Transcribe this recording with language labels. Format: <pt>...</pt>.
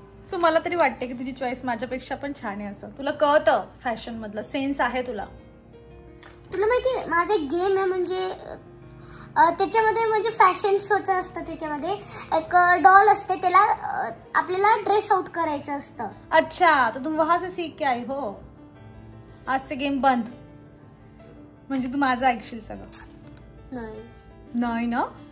<mr>So मला तरी वाटते की तुझी चॉईस माझ्यापेक्षा पण छान आहे असं. तुला कळतं फॅशन मधलं सेन्स आहे तुला. तुला माहिती आहे माझा गेम आहे म्हणजे त्याच्यामध्ये म्हणजे फॅशन शोचं असतं. त्याच्यामध्ये एक डॉल असते त्याला आपल्याला ड्रेस आउट करायचं असतं.</mr> <hi>अच्छा, तो तुम वहां से सीख के आई हो. आज से गेम बंद.</hi> <mr>म्हणजे तू माझं ऐकशील सगळं. नाही ना.</mr>